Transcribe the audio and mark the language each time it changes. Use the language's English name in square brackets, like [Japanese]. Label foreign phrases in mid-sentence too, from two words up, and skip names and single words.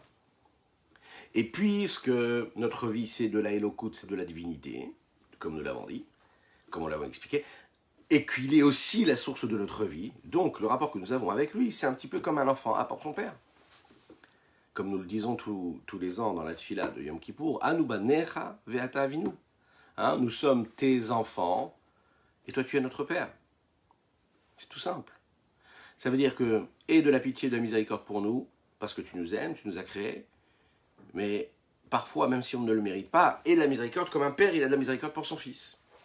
[French] Et puisque notre vie c'est de la Elokut, c'est de la divinité, comme nous l'avons dit, comme on l'avait expliqué, et qu'il est aussi la source de notre vie, donc le rapport que nous avons avec lui, c'est un petit peu comme un enfant apporte son père. Comme nous le disons tous les ans dans la tfila de Yom Kippour, [Hebrew] אנו בניך ואתה אבינו. [French] Nous sommes tes enfants, et toi tu es notre père. C'est tout simple. Ça veut dire que, aie de la pitié et de la miséricorde pour nous, parce que tu nous aimes, tu nous as créés, mais parfois, même si on ne le mérite pas, aie de la miséricorde comme un père, il a de la miséricorde pour son fils.